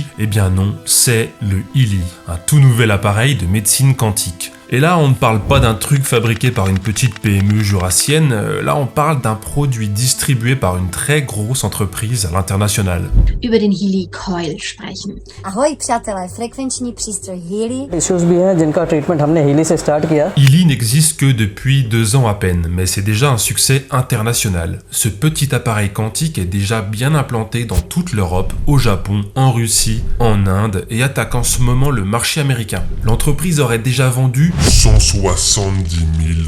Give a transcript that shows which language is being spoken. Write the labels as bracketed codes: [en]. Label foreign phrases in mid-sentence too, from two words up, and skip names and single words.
[fr] Eh bien non, c'est le Healy, un tout nouvel appareil de médecine quantique. Et là, on ne parle pas d'un truc fabriqué par une petite PME jurassienne, là on parle d'un produit distribué par une très grosse entreprise à l'international. [de] Über den Healy Coil sprechen. [cs] Ahoj přátelé, frekvenční přístroj Healy. [hi] Issues भी हैं जिनका ट्रीटमेंट हमने Healy से स्टार्ट किया. [fr] Healy n'existe que depuis 2 ans à peine, mais c'est déjà un succès international. Ce petit appareil quantique est déjà bien implanté dans toute l'Europe, au Japon, en Russie, en Inde et attaque en ce moment le marché américain. L'entreprise aurait déjà vendu 170 000